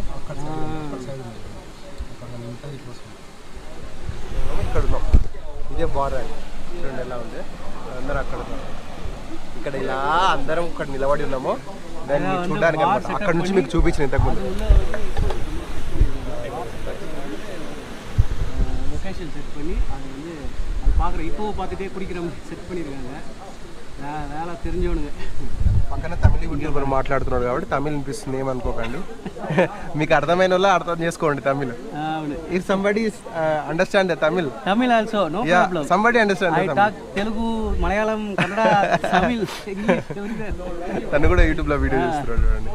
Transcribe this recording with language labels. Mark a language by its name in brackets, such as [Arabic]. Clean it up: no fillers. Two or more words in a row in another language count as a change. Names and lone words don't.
[Telugu] అక్కడ సైడ్ ఉంటుంది హిప్పోస్. ఇక్కడ ఉన్నాం, ఇదే బార్ అని. చూడండి ఎలా ఉంది, అందరూ అక్కడ ఉన్నారు. ఇక్కడ ఇలా అందరం ఇక్కడ నిలబడి ఉన్నాము దాన్ని చూడడానికి అనమాట. అక్కడ నుంచి మీకు చూపించిన ఇంతకుముందు [Tamil] லொக்கேஷன் செட் பண்ணி அது வந்து அது பார்க்குற இப்போ பார்த்துட்டே குடிக்கிற செட் பண்ணியிருக்காங்க. வேலை தெரிஞ்சவனுங்க. [Telugu] పక్కన తమిళ యూట్యూబర్ మాట్లాడుతున్నాడు కాబట్టి తమిళ్ వినిపిస్తుంది ఏమనుకోకండి. మీకు అర్థమైన వాళ్ళు అర్థం చేసుకోండి తమిళ్. [English] If somebody understand Tamil also no problem. somebody understand I talk Telugu, Malayalam, Kannada, Tamil, English. [Telugu] తను కూడా యూట్యూబ్ లో వీడియో చేస్తున్నాడు చూడండి.